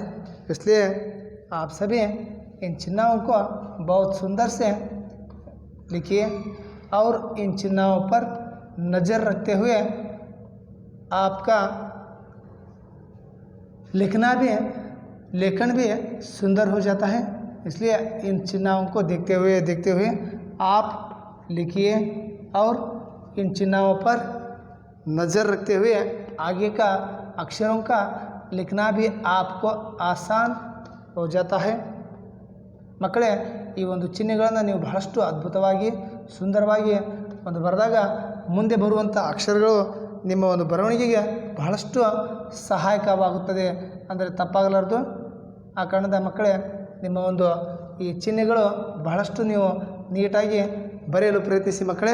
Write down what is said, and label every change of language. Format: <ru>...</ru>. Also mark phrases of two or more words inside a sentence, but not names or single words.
<hi>इसलिए आप सभी इन चिन्हों को बहुत सुंदर से लिखिए और इन चिन्हों पर नज़र रखते हुए आपका लेखन भी सुंदर हो जाता है. इसलिए इन चिन्हों को देखते हुए आप लिखिए और इन चिन्हों पर नज़र रखते हुए आगे का अक्षरों का लिखना भी आपको आसान हो जाता है.</hi> <kn>ಮಕ್ಕಳೇ ಈ ಒಂದು ಚಿಹ್ನೆಗಳನ್ನು ನೀವು ಬಹಳಷ್ಟು ಅದ್ಭುತವಾಗಿ ಸುಂದರವಾಗಿ ಒಂದು ಬರೆದಾಗ ಮುಂದೆ ಬರುವಂಥ ಅಕ್ಷರಗಳು ನಿಮ್ಮ ಒಂದು ಬರವಣಿಗೆಗೆ ಬಹಳಷ್ಟು ಸಹಾಯಕವಾಗುತ್ತದೆ ಅಂದರೆ ತಪ್ಪಾಗಲಾರದು. ಆ ಕಾರಣದ ಮಕ್ಕಳೇ ನಿಮ್ಮ ಒಂದು ಈ ಚಿಹ್ನೆಗಳು ಬಹಳಷ್ಟು ನೀವು ನೀಟಾಗಿ ಬರೆಯಲು ಪ್ರಯತ್ನಿಸಿ ಮಕ್ಕಳೇ.</kn>